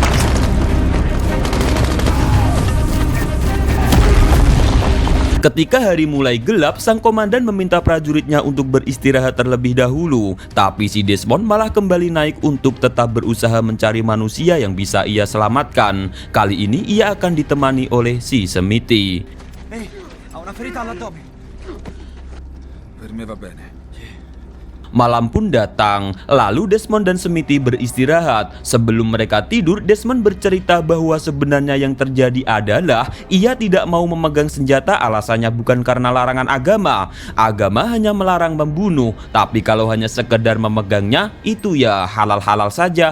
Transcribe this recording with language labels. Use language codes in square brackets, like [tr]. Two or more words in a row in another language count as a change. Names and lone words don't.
[id] Ketika hari mulai gelap, sang komandan meminta prajuritnya untuk beristirahat terlebih dahulu. Tapi si Desmond malah kembali naik untuk tetap berusaha mencari manusia yang bisa ia selamatkan. Kali ini ia akan ditemani oleh si Smithy. [it] Ha una ferita all'addome. Per me va bene. [id] Malam pun datang, lalu Desmond dan Smithy beristirahat. Sebelum mereka tidur, Desmond bercerita bahwa sebenarnya yang terjadi adalah ia tidak mau memegang senjata, alasannya bukan karena larangan agama. Agama hanya melarang membunuh, tapi kalau hanya sekedar memegangnya, itu ya halal-halal saja.